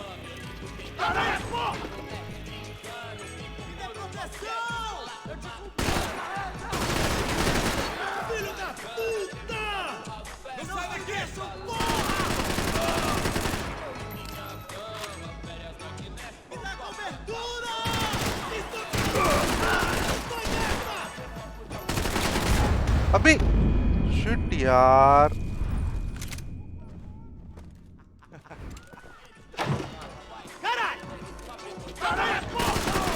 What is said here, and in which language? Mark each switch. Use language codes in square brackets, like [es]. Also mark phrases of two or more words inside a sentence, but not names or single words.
[pt] Caralho, porra! Me dê proteção! Eu te filho da puta! Não sai daqui, seu porra! Me dá cobertura! [hi] अबे शिट यार। [pt] Caralho! Caralho, porra!